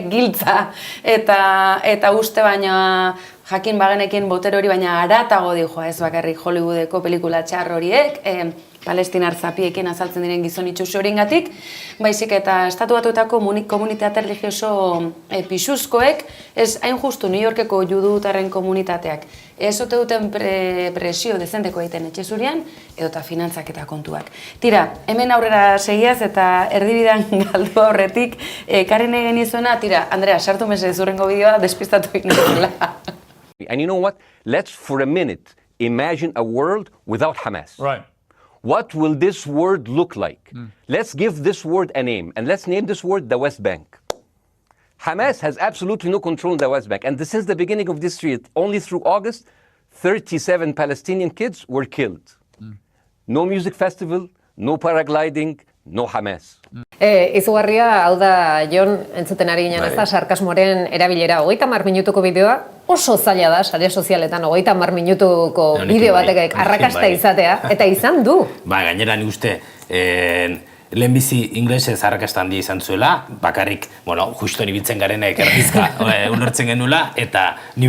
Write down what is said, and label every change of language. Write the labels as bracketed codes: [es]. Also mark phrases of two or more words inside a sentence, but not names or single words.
[eu] giltza eta uste baina jakin bagenekin boter hori, baina haratago dijoa ez bakarrik Hollywoodeko pelikula txar horiek, palestinar zapiekin azaltzen diren gizon itxusi horiengatik, baizik eta estatu batuetako komunitate religioso pisuzkoek, ez hain justu New Yorkeko judutarren komunitateak, ez ote duten presio dezenteko egiten etxezurian, edota finantzak eta kontuak. Tira, hemen aurrera segiaz eta erdibidan galdu aurretik, ekarri nahi genizuena, tira, Andrea, sartu mesedez hurrengo bideoa, despistatu inozela. [en] And you know what? Let's for a minute imagine a world without Hamas. Right. What will this word look like? Let's give this word a name, and let's name this word the West Bank. Hamas has absolutely no control in the West Bank, and since the beginning of this year, only through August, 37 Palestinian kids were killed. No music festival, no paragliding, no Hamas. [eu] Izugarria, hau da, Jon, entzuten ari ginen ez da, sarkasmoaren erabilera. 30 minutuko bideoa, oso zaila da sare sozialetan 30 minutuko Honekin bideo bai, batek honekin arrakasta bai. izatea, eta izan du. Ba, gainera nik uste, lehenbizi inglesez arrakasta handia izan zuela, bakarrik, bueno, justo nibiltzen garenek erdizka ulertzen genuela, eta ni